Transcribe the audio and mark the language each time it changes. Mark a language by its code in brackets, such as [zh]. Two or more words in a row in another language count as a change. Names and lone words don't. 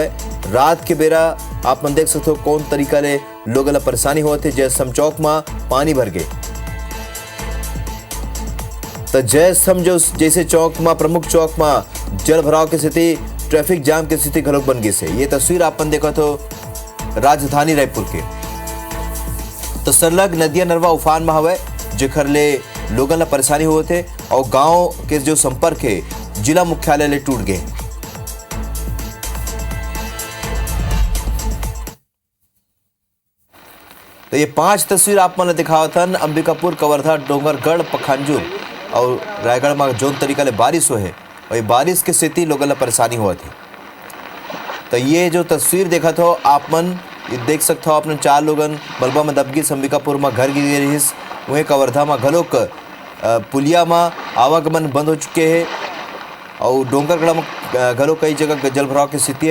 [hne] रात के बेरा आप मन देख सकते हो कौन तरीका ले लोगों ला परेशानी हुआ थे। जयसम चौक में पानी भर गए। तो जयसम जो जैसे चौक में प्रमुख चौक में जल भराव की स्थिति [en] traffic jam [hne] की स्थिति घलोक बन गई से। ये तस्वीर आप मन देखत हो राजधानी रायपुर के। तो सरलग नदिया नरवा उफान में हवे जेखर ले लोगों ला परेशानी हुए थे और गांव के जो संपर्क है जिला मुख्यालय ले टूट गए। तो ये 5 तस्वीर आप मन दिखावत हन अंबिकापुर कवर्धा डोंगरगढ़ पखांजूर और रायगढ़ में जोन तरीका ले बारिश हुए है और ये बारिश की स्थिति लोगों ला परेशानी हुआ थी। तो ये जो तस्वीर देखा था आप मन ये देख सकते हो अपने 4 लोगन बलबा में दबगी। अंबिकापुर में घर गिर रहीस। वहीं कवर्धा में घलोक पुलिया में आवागमन बंद हो चुके हैं और डोंगरगढ़ में घलो कई जगह जल भराव की स्थिति है।